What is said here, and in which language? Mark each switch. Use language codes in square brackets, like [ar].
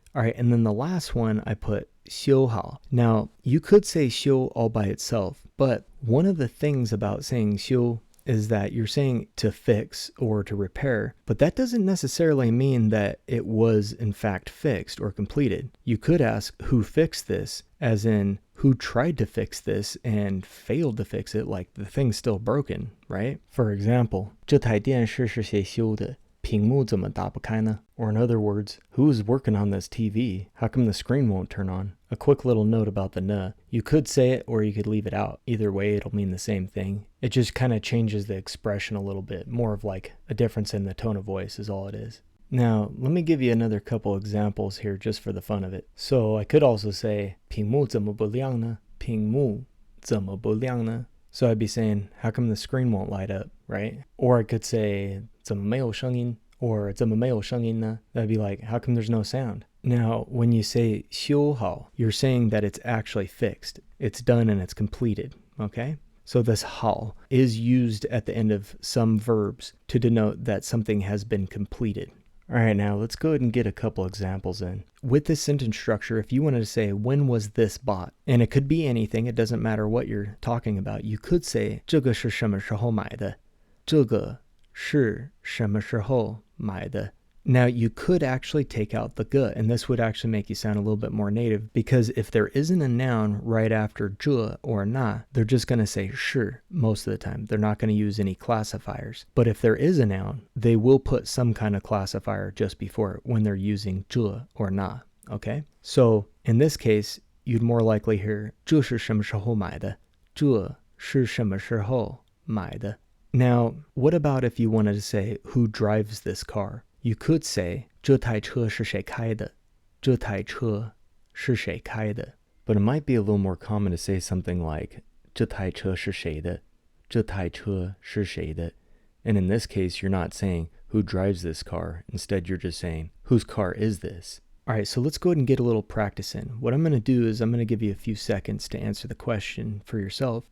[en] All right, and then the last one I put 修好. Now, you could say 修 all by itself, but one of the things about saying 修 is that you're saying to fix or to repair, but that doesn't necessarily mean that it was in fact fixed or completed. You could ask who fixed this, as in who tried to fix this and failed to fix it, like the thing's still broken, right? For example, [zh] 这台电视是谁修的？屏幕怎么打不开呢? [en] Or in other words, who's working on this TV? How come the screen won't turn on? A quick little note about the na. You could say it or you could leave it out. Either way, it'll mean the same thing. It just kind of changes the expression a little bit. More of like a difference in the tone of voice is all it is. Now, let me give you another couple examples here just for the fun of it. So I could also say [zh] 屏幕怎么不亮呢? 屏幕怎么不亮呢? [en] So I'd be saying, how come the screen won't light up, right? Or I could say [zh] 怎么没有声音? Or 怎么没有声音呢? [en] That'd be like, how come there's no sound? Now, when you say 修好, you're saying that it's actually fixed. It's done and it's completed, okay? So this 好 is used at the end of some verbs to denote that something has been completed. All right, now let's go ahead and get a couple examples in. With this sentence structure, if you wanted to say, when was this bought? And it could be anything, it doesn't matter what you're talking about. You could say, [zh] 这个是什么时候买的? 这个是什么时候买的? [en] Now, you could actually take out the ge, and this would actually make you sound a little bit more native, because if there isn't a noun right after 这 or na, they're just going to say 是 most of the time. They're not going to use any classifiers. But if there is a noun, they will put some kind of classifier just before it when they're using 这 or na, okay? So, in this case, you'd more likely hear [zh] 这是什么时候买的? 这是什么时候买的? [en] Now, what about if you wanted to say who drives this car? You could say [zh] 这台车是谁开的? 这台车是谁开的? [en] But it might be a little more common to say something like [zh] 这台车是谁的? 这台车是谁的? [en] And in this case, you're not saying who drives this car. Instead, you're just saying whose car is this? All right, so let's go ahead and get a little practice in. What I'm going to do is I'm going to give you a few seconds to answer the question for yourself.